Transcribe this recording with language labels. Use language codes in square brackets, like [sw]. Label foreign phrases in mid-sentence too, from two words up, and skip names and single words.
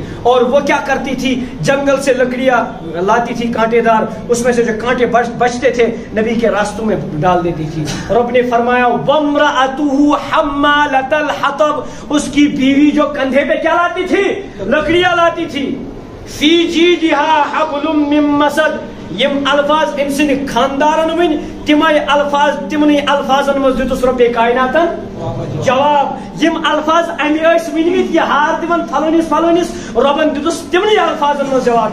[hi] और वो क्या करती थी, जंगल से लकड़ियां लाती थी कांटेदार, उसमें से जो कांटे बचते थे नबी के रास्तों में डाल देती थी। रब ने फरमाया [ar] وامرأته حمالة الحطب, [hi] उसकी बीवी जो कंधे पे क्या लाती थी, लकड़ियां लाती थी। [ar] في جيدها حبل من مسد, [ks] यम अल्फाज इन सिन खानदारन वन तिमय अल्फाज तिमनी अल्फाजन मज दितुस रब्बे कायनातन जवाब। यम अल्फाज अमि स वनमित ये हार दिवन फलोनिस फलोनिस, रबन दितुस तिमनी अल्फाजन मज जवाब।